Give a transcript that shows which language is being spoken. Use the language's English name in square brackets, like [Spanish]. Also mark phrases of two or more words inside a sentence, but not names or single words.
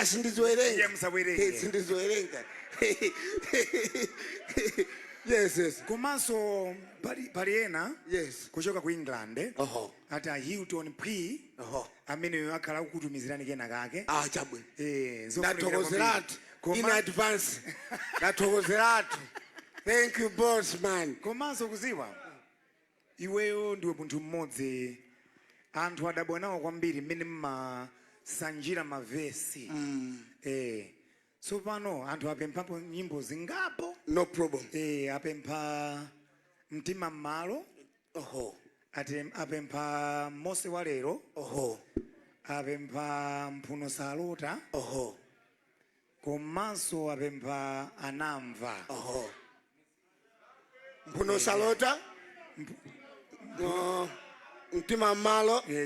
[Nyanja] Iye musawerenga. Sindiziwerenga. Yes. Komanso pali ena. Yes. Kuchoka ku England. Ata Hilton P. Amene akhala kukutumizirani kena kake. Chabwino. Ndathokozeratu. [English] In advance. Ndathokozeratu. Thank you, boss man. [Nyanja] Komanso kuziwa. Iweyo ndiwe munthu mmodzi. Anthu adabwa nawo kwambiri mmene mmasanjira mavesi. So pano anthu apemphapo nyimbo zingapo. [English] No problem. [Nyanja] Apempha mtima mmalo. Apempha Mose walero. Apempha mphuno salota. Komanso apempha anamva. Mphuno salota. Mtima mmalo.